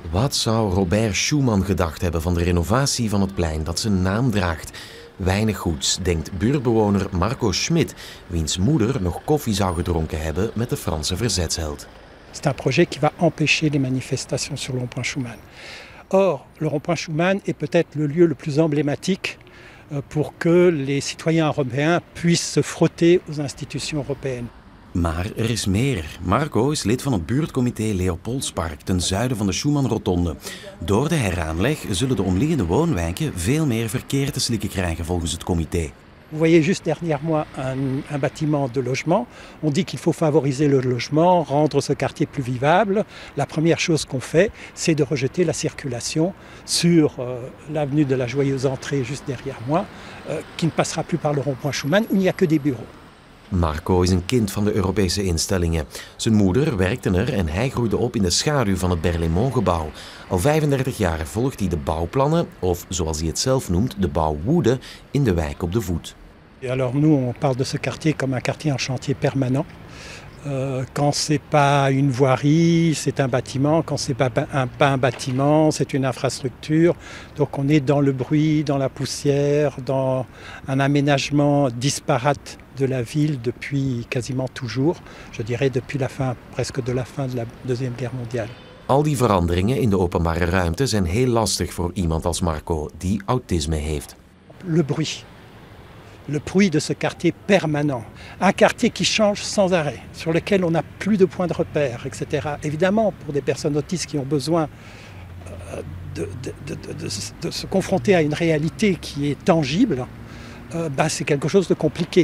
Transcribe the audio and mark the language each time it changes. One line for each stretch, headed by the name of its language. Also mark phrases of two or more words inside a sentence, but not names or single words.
Dutch: Wat zou Robert Schuman gedacht hebben van de renovatie van het plein dat zijn naam draagt? Weinig goeds, denkt buurtbewoner Marco Schmidt, wiens moeder nog koffie zou gedronken hebben met de Franse verzetsheld.
French: C'est un projet qui va empêcher les manifestations sur le rond-point Schuman. Or, le rond-point Schuman est peut-être le lieu le plus emblématique pour que les citoyens européens puissent se frotter aux institutions européennes.
Dutch: Maar er is meer. Marco is lid van het buurtcomité Leopoldspark ten zuiden van de Schuman-rotonde. Door de heraanleg zullen de omliggende woonwijken veel meer verkeer te slikken krijgen volgens het comité.
French: Vous voyez juste derrière moi un bâtiment de logement. On dit qu'il faut favoriser le logement, rendre ce quartier plus vivable. La première chose qu'on fait, c'est de rejeter la circulation sur l'avenue de la Joyeuse Entrée, juste derrière moi, qui ne passera plus par le rond-point Schuman, où il n'y a que des bureaux.
Dutch: Marco is een kind van de Europese instellingen. Zijn moeder werkte er en hij groeide op in de schaduw van het Berlaymont-gebouw. Al 35 jaar volgt hij de bouwplannen, of zoals hij het zelf noemt, de bouwwoede, in de wijk op de voet.
French: Et alors nous, on parle de ce quartier comme un quartier en chantier permanent. Quand c'est pas une voirie, c'est un bâtiment. Quand c'est pas un bâtiment, c'est une infrastructure. Donc on est dans le bruit, dans la poussière, dans un aménagement disparate de la ville depuis quasiment toujours. Je dirais depuis presque de la fin de la Deuxième Guerre mondiale.
Dutch: Al die veranderingen in de openbare ruimte zijn heel lastig voor iemand als Marco, die autisme heeft.
French: Le bruit. Le bruit de ce quartier permanent. Un quartier qui change sans arrêt, sur lequel on n'a plus de points de repère, etc. Évidemment, pour des personnes autistes qui ont besoin de se confronter à une réalité qui est tangible, c'est quelque chose de compliqué.